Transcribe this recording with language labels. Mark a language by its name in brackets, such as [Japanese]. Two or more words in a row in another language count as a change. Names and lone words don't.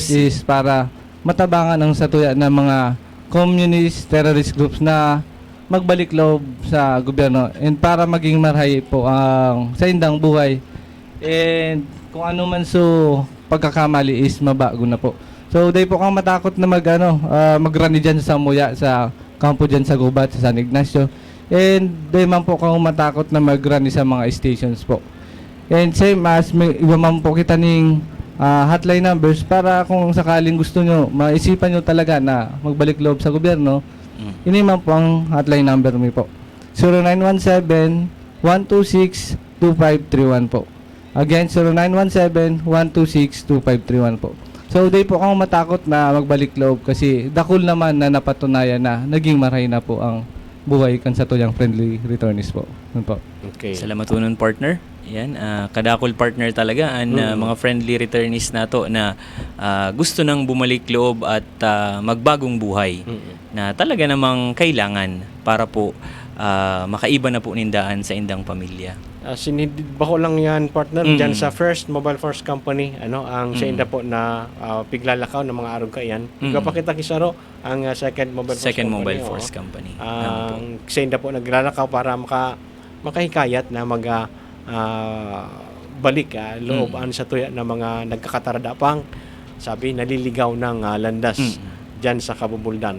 [English] force is [Bikol] para matabangan ang satuya ng mga [English] communist terrorist groups [Bikol] na magbalik loob sa gobyerno and para maging marhay po ang sa indang buhay and kung ano man so pagkakamali is mabago na po. So day po kang matakot na magrani dyan sa Muya sa kampo dyan sa Gubat sa San Ignacio and day man po kang matakot na magrani sa mga stations po. And same as may iba man po kita ning [English] hotline numbers [Bikol] para kung sakaling gusto nyo, maisipan nyo talaga na magbalik loob sa gobyerno, ini man po ang [English] hotline number [Bikol] mo po. 0917-126-2531 po. Again, 0917-126-2531 po. So, di po kang matakot na magbalik loob kasi dakol naman na napatunayan na naging maray na po ang buhay kan sa tuyang [English] friendly returnist [Bikol] po. [Filipino] Yun po. Okay. Salamat po nun, partner. Yan, kadakol partner talaga ang mga [English] friendly returnees [Filipino] na to na gusto nang bumalik loob at magbagong buhay na talaga namang kailangan para po makaiba na po nindaan sa indang pamilya. [Bikol] Sinidba ko lang yan partner dyan sa First Mobile Force Company ang sa inda po na piglalakaw ng mga arog kayan. Ipapakita kisaro ang Second Mobile Force Second Company. Mobile Force Company. Ang sa inda po naglalakaw para makahikayat na balik looban sa tuya ng mga nagkakatarada pang sabi naliligaw ng landas dyan sa kabubuldan.